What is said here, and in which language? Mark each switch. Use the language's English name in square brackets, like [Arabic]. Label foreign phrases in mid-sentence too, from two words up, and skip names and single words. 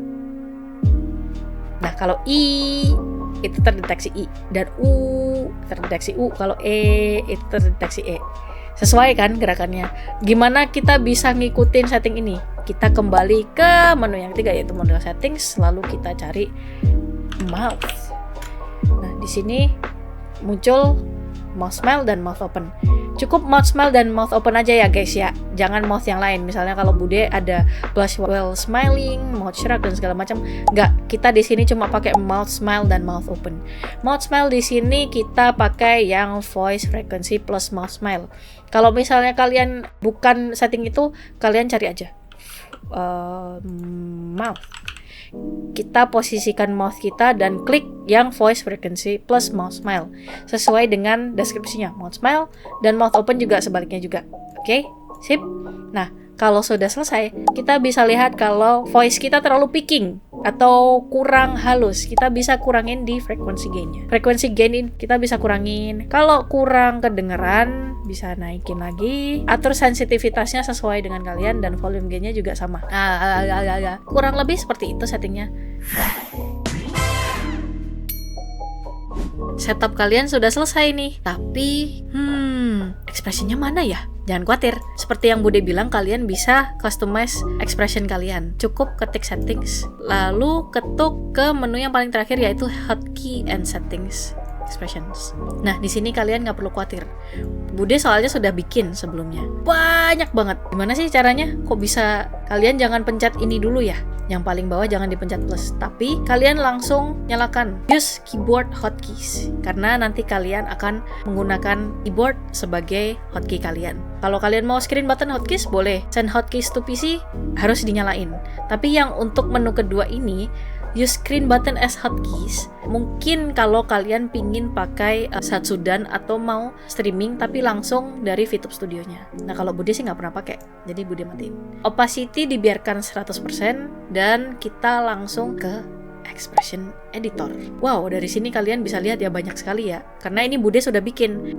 [Indonesian] Nah, kalau I itu terdeteksi I, dan U terdeteksi U, kalau E itu terdeteksi E. Sesuai kan gerakannya. Gimana kita bisa ngikutin setting ini? Kita kembali ke menu yang ketiga, yaitu [English] model settings, [Indonesian] lalu kita cari mouth. Nah, di sini muncul [English] mouth smile [Indonesian] dan [English] mouth open. [Indonesian] Cukup [English] mouth smile [Indonesian] dan [English] mouth open [Indonesian] aja ya guys ya. Jangan mouth yang lain. Misalnya kalau Bude ada [English] blush while smiling, mouth shrug [Indonesian] dan segala macam. Enggak, kita di sini cuma pakai [English] mouth smile [Indonesian] dan [English] mouth open. Mouth smile [Indonesian] di sini kita pakai yang [English] voice frequency plus mouth smile. [Indonesian] Kalau misalnya kalian bukan setting itu, kalian cari aja mouth. Kita posisikan mouth kita dan klik yang [English] voice frequency plus mouth smile [Indonesian] sesuai dengan deskripsinya, [English] mouth smile, [Indonesian] dan [English] mouth open [Indonesian] juga sebaliknya juga. Oke, sip. Nah, kalau sudah selesai, kita bisa lihat kalau voice kita terlalu picking atau kurang halus, kita bisa kurangin di [English] frequency gain- [Indonesian] nya. [English] Frequency gain [Indonesian] kita bisa kurangin. Kalau kurang kedengeran, bisa naikin lagi. Atur sensitivitasnya sesuai dengan kalian, dan [English] volume gain- [Indonesian] nya juga sama. Kurang lebih seperti itu settingnya. Setup kalian sudah selesai nih. Tapi, ekspresinya mana ya? Jangan khawatir, seperti yang Bude bilang, kalian bisa [English] customize expression [Indonesian] kalian. Cukup ketik settings, lalu ketuk ke menu yang paling terakhir, yaitu [English] hotkey and settings expressions. [Indonesian] Nah, di sini kalian nggak perlu khawatir. Bude soalnya sudah bikin sebelumnya. Banyak banget. Gimana sih caranya? Kok bisa? Kalian jangan pencet ini dulu ya. Yang paling bawah jangan dipencet plus, tapi kalian langsung nyalakan [English] use keyboard hotkeys, [Indonesian] karena nanti kalian akan menggunakan keyboard sebagai hotkey kalian. Kalau kalian mau [English] screen button hotkeys [Indonesian] boleh, [English] send hotkeys to PC [Indonesian] harus dinyalain. Tapi yang untuk menu kedua ini, [English] use screen button as hotkeys, [Indonesian] mungkin kalau kalian pingin pakai Satsudan atau mau streaming tapi langsung dari VTube Studio-nya. Nah, kalau Bude sih nggak pernah pakai, jadi Bude matiin. Opacity dibiarkan 100%, dan kita langsung ke [English] expression editor. [Indonesian] Wow, dari sini kalian bisa lihat ya banyak sekali ya. Karena ini Bude sudah bikin.